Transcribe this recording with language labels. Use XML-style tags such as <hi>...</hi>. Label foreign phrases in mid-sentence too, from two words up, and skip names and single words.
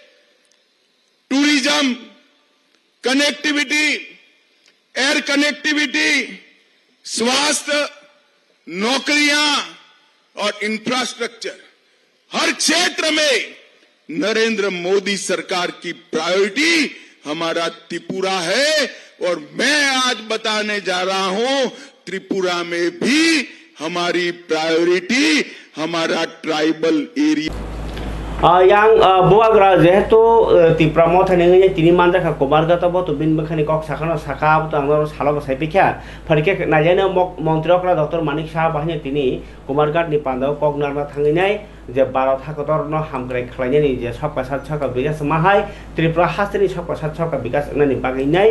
<hi>टूरिज्म, कनेक्टिविटी,</hi> <en>air connectivity,</en> <hi>स्वास्थ्य, नौकरियां और इंफ्रास्ट्रक्चर, हर क्षेत्र में नरेंद्र मोदी सरकार की प्रायोरिटी हमारा त्रिपुरा है। और मैं आज बताने जा रहा हूं त्रिपुरा में भी हमारी प्रायोरिटी हमारा</hi> <en>tribal area</en> <trp>yang buagra jehetu Tripura mo thani tini manja kha kobar gata bo to bin bakhani kok sakano saka to angor salo sai pikha pharike najane mantri okla Dr. Manik Shah bahne tini Kumarghat ni pandao kok narna thanginai je Bharat hakotor no hamgrai khlainani je sakpa satka bikas mahai Tripura hasteni sakpa satka bikas nani baginai</trp>